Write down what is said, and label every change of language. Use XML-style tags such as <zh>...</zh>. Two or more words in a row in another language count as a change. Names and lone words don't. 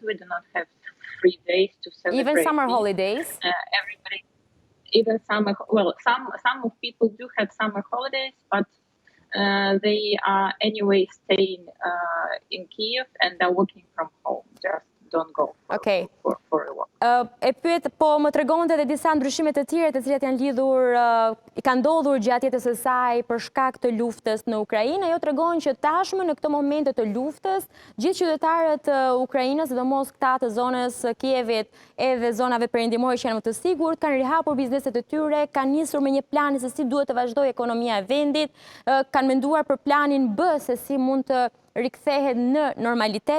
<en>We do not have 3 days to celebrate. Even summer holidays? Even summer. Well, some of people do have summer holidays, but they are anyway staying in Kiev and they're working from home. Just don't go for a walk.</en> <sq>E pyet, po më tregonte edhe disa ndryshime të tjera të cilat janë lidhur, i kanë ndodhur gjatë jetës së saj për shkak të luftës në Ukrainë. Ajo tregon që tashmë në këto momente të luftës, gjithë qytetarët e Ukrainës, sidomos këta të zonës Kievit edhe zonave perëndimore që janë më të sigurt, kanë rihapur bizneset e tyre, kanë nisur me një plan se si duhet të vazhdojë ekonomia e vendit, kanë menduar për planin B se si mund të rikthehet në normalitet.</sq>